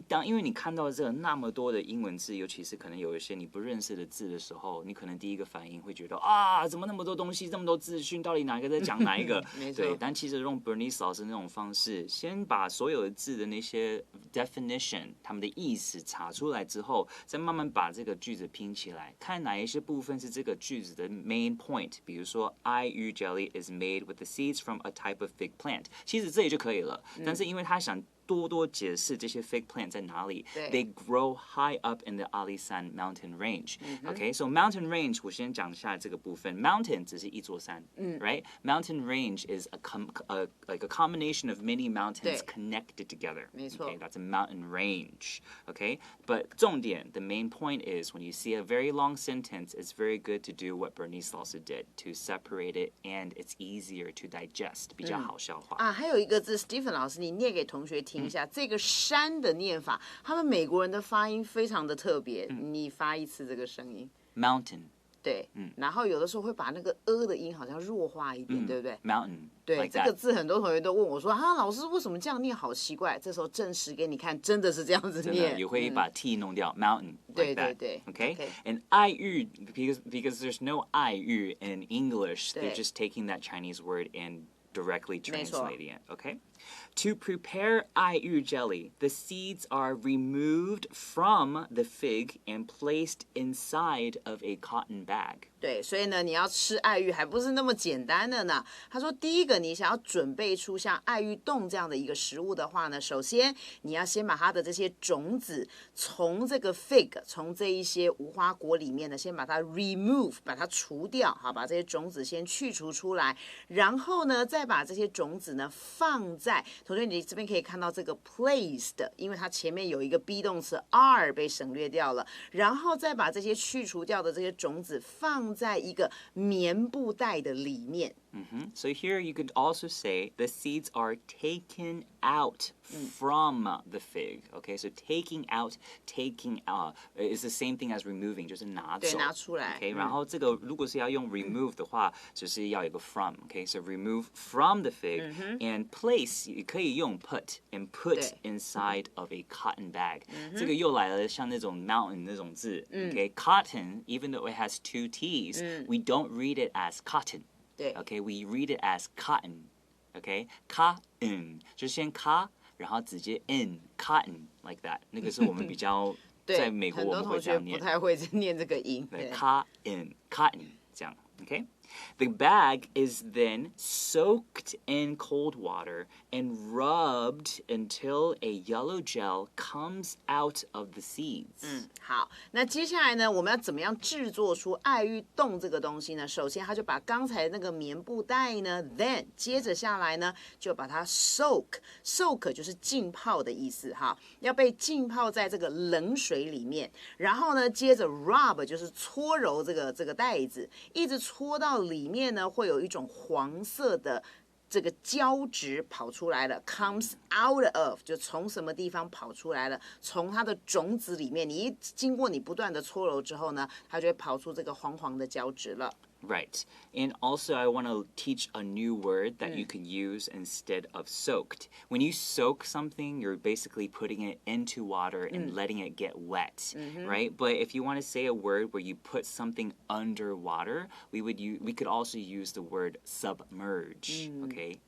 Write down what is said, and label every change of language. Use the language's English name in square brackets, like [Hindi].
[Chinese] 因为你看到这那么多的英文字，尤其是可能有一些你不认识的字的时候，你可能第一个反应会觉得怎么那么多东西，这么多资讯，到底哪一个在讲哪一个？没错。对，但其实用 Bernice 老师那种方式，先把所有的字的那些 definition 他们的意思查出来之后，再慢慢把这个句子拼起来，看哪一些部分是这个句子的 [English] main point。 [Chinese] 比如说 [English] IU jelly is made with the seeds from a type of fig plant， [Chinese] 其实这里就可以了。但是因为他想多解释这些 fig plant 在哪里。 [English] They grow high up in the Alishan mountain range. Okay, so mountain range [Chinese] 我先讲一下这个部分。Mountain 只是一座山，right? [English] Mountain range is like a combination of many mountains connected together. [Chinese] 没错。 [English] Okay, that's a mountain range. Okay, but [Chinese] 重点 [English] the main point is when you see a very long sentence, it's very good to do what Bernice also did to separate it, and it's easier to digest. [Chinese] 比较好消化。还有一个字 Stephen 老师，你念给同学听一下，这个山的念法，他们美国人的发音非常的特别，你发一次这个声音 [English] Mountain。 [Chinese] 对，然后有的时候会把那个的音好像弱化一点，对不对 [English] ？Mountain。 [Chinese] 对， [English] like [Chinese] 这个字很多同学都问我说：“老师为什么这样念好奇怪？” 这时候证实给你看，真的是这样子念。也会把 t 弄掉 ，mountain。对对对。 [English] Okay. And 爱玉 because there's no 爱玉 in English, they're just taking that Chinese word and directly translating it. Okay. To prepare IU jelly, the seeds are removed from the fig and placed inside of a cotton bag. [Chinese] 对，所以呢，你要吃爱玉还不是那么简单的呢。他说，第一个，你想要准备出像爱玉冻这样的一个食物的话呢，首先你要先把它的这些种子从这个 fig， 从这一些无花果里面呢，先把它 remove， 把它除掉，好，把这些种子先去除出来，然后呢，再把这些种子呢放在在。同学，你这边可以看到这个 placed， 因为它前面有一个 be 动词 are 被省略掉了，然后再把这些去除掉的这些种子放在一个棉布袋的里面。 [English] So here you could also say the seeds are taken out from the fig. Okay, so taking out is the same thing as removing, [Chinese] 就是拿走。对，拿出来。 Okay, 然后这个如果是要用 remove 的话，就是要有个 from. [English] Okay, so remove from the fig and place [Chinese] 也可以用 [English] put and put inside of a cotton bag. [Chinese] 这个又来了，像那种 mountain 那种字。 [English] Okay, cotton, even though it has two T's, we don't read it as cotton. Okay, we read it as cotton. Okay, cotton [Chinese] 就先 [English] ca， [Chinese] 然后直接 [English] in cotton like that。 [Chinese] 那个是我们比较在美国我们会这样念。很多同学不太会念这个音。对 cotton 这样。Okay. [English] The bag is then soaked in cold water and rubbed until a yellow gel comes out of the seeds. [Chinese] 好，那接下来呢，我们要怎么样制作出爱玉冻这个东西呢？首先，他就把刚才那个棉布袋呢 ，then 接着下来呢，就把它 soak 就是浸泡的意思哈，要被浸泡在这个冷水里面，然后呢，接着 rub 就是搓揉这个袋子，一直搓到里面呢，会有一种黄色的这个胶质跑出来了 ， [English] comes out of [Chinese] 就从什么地方跑出来了？从它的种子里面，你经过你不断的搓揉之后呢，它就会跑出这个黄黄的胶质了。 [English] Right. And also, I want to teach a new word that you can use instead of soaked. When you soak something, you're basically putting it into water and letting it get wet, right? But if you want to say a word where you put something underwater, we could also use the word submerge, okay?